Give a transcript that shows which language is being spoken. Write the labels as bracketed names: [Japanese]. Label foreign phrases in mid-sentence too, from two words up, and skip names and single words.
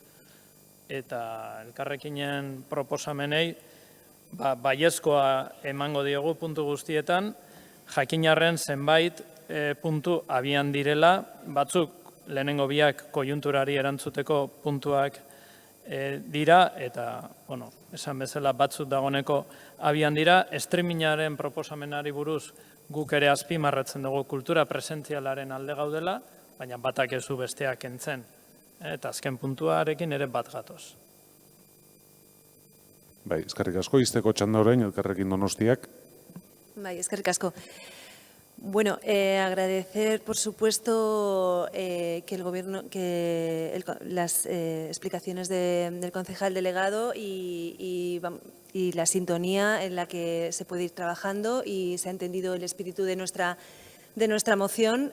[Basque] Eta elkarrekinen proposamenei, baiezkoa emango diogu puntu guztietan, jakinarren zenbait puntu abian direla, batzuk lehenengo biak kojunturari erantzuteko puntuak dira, eta, esan bezala batzuk dagoneko abian dira, streamingaren proposamenari buruz guk ere azpimarratzen dugu kultura presentzialaren alde gaudela, baina batak ez du besteak entzen. Eta azken puntuarekin ere bat gatoz. Bai, eskerrik asko, izteko txanda orain, elkarrekin Donostiak. Bai, eskerrik asko. [Spanish] Bueno, agradecer, por supuesto, que las explicaciones del concejal delegado y la sintonía en la que se puede ir trabajando y se ha entendido el espíritu de nuestra moción.